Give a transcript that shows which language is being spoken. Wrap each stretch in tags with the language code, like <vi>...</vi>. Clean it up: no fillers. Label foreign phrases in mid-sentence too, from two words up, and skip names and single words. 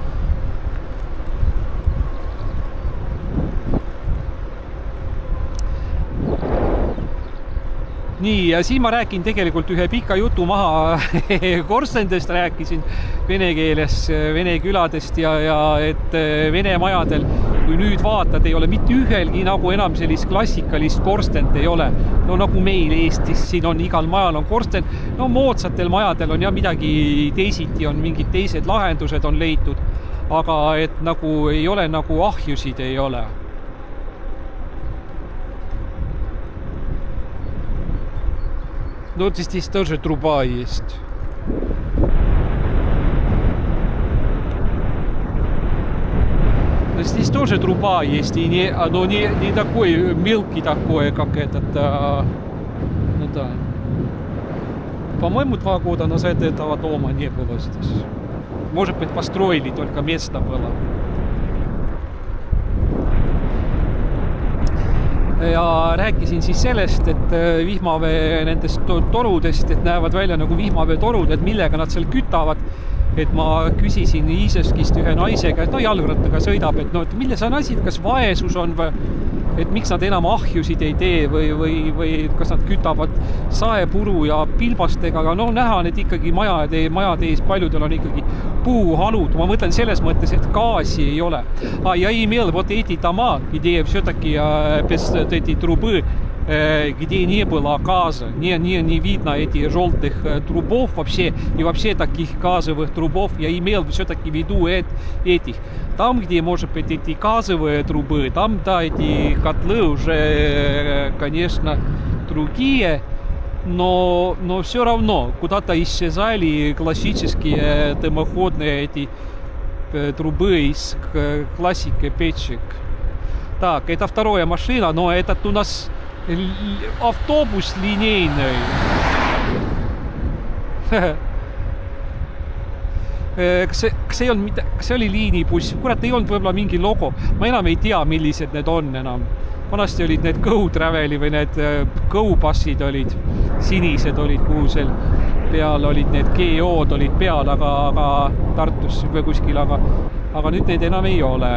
<et>Nii, ja siin ma räägin tegelikult ühe pika jutu maha Korstendest rääkisin vene keeles, vene küladest ja et vene majadel, kui nüüd vaatad, ei ole mitte ühelgi nagu enam sellist klassikalist korstend ei ole. No nagu meil Eestis, siin on igal majal on korstend, no moodsatel majadel on ja midagi teisiti, on mingid teised lahendused on leitud, aga et nagu ei ole nagu ahjusid ei ole.</et> <ru>Ну, здесь тоже труба есть. Здесь тоже труба есть, и оно не такой мелкий такое, как этот. Ну да. По-моему, 2 года назад этого дома не было здесь. Может быть, построили, только место было.</ru> <et>Ja rääkisin siis sellest, et vihmavee nendest torudest, et näevad välja nagu vihmavee torud, et millega nad seal kütavad. Et ma küsisin Iiseskist ühe naisega, et no jalgrattaga sõidab, et no, et milles on asi, kas vaesus on või, et miks nad enam ahjusid ei tee või kas nad kütavad saepuru ja pilbastega, aga no näha need ikkagi majade ees, paljudel on ikkagi puuhalud. Ma mõtlen selles mõttes, et gaasi ei ole.</et> <ru>Ja имел вот эти дома, где все-таки без этой трубы, где не было газа, не видно этих желтых трубов вообще, и вообще таких газовых трубов, я имел все-таки в виду этих. Там, где, может быть, эти газовые трубы, там, да, эти котлы уже, конечно, другие, но все равно куда-то исчезали классические дымоходные эти трубы из классики печек. Так, это вторая машина, но этот у нас автобус линейный.</ru> <et>Kas see oli liinibuss? Kurat, ei olnud võib-olla mingi logo. Ma enam ei tea, millised need on enam. Vanasti olid need Go Traveli või need Go bussid olid. Sinised olid, kuhu seal peal olid need GO-d olid peal, aga Tartus või kuskil, aga nüüd need enam ei ole.</et>